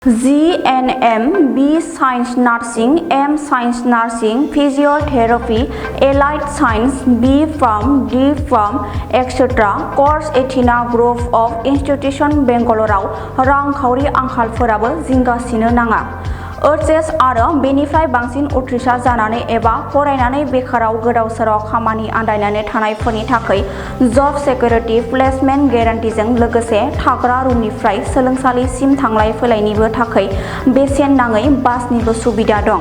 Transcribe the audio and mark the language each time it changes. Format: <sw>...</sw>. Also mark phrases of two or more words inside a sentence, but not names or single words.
<en>GNM, B Science Nursing, M Science Nursing, Physiotherapy, Allied Science, B Farm, D Farm, etc.</en> <brx>Course एथिना</brx> <en>Group of Institution</en> <brx>बेंगलराव रांखावरि आंखालफोराबो जिंगासिनो नाङा। HS आरो बेनिफ्राय बांसिन उथ्रिसार जानानै एबा फरायनानै बेकाराव गोदाव सोराव खामानि आन्दायनानै थानायफोरनि थाखाय</brx> <en>job security placement</en> <brx>गेरान्टिजों लोगोसे थाग्रा रुमनिफ्राय सोलोंसालिसिम थांलाय फैलायनिबो थाखाय बेसेन नाङै बासनिबो सुबिदा दं।</brx>